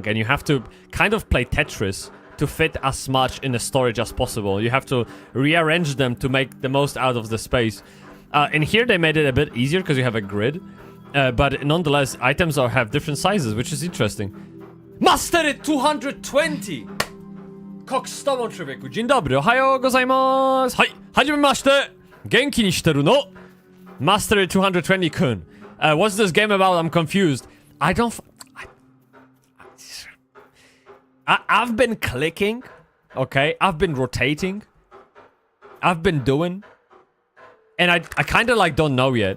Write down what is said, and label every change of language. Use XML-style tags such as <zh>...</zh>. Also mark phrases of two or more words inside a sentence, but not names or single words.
<en>And you have to kind of play Tetris to fit as much in the storage as possible. You have to rearrange them to make the most out of the space. In here, they made it a bit easier because you have a grid. But nonetheless, items have different sizes, which is interesting. Mastery 220!</en> <pl>Kokstamon człowieku. Dzień dobry,</pl> <ja>おはようございます. はい、はじめまして. 元気にしてるの. Mastery 220-kun.</ja> <en>What's this game about? I'm confused. I've been clicking, okay? I've been rotating. I've been doing. And I kind of like don't know yet.</en>